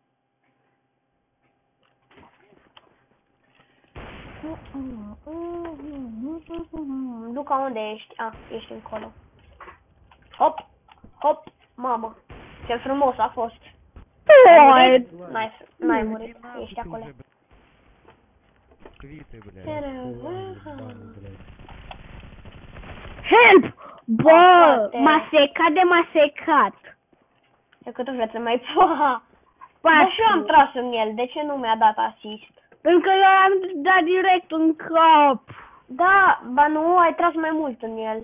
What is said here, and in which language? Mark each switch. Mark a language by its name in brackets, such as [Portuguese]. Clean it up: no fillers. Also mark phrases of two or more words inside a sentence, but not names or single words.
[Romanian] Luca, unde ești? Ești încolo. Hop, mamă. Ce frumos a fost. N-ai murit, ești acolo. [Russian] Квиты, блядь. [English] Help! [Romanian] Bă, frate. m-a secat de m-a secat. E cât o viață mai pa. Patru. Dar și eu am tras în el, de ce nu mi-a dat asist? Pentru că eu am dat direct în cap. Da, ba nu, ai tras mai mult în el.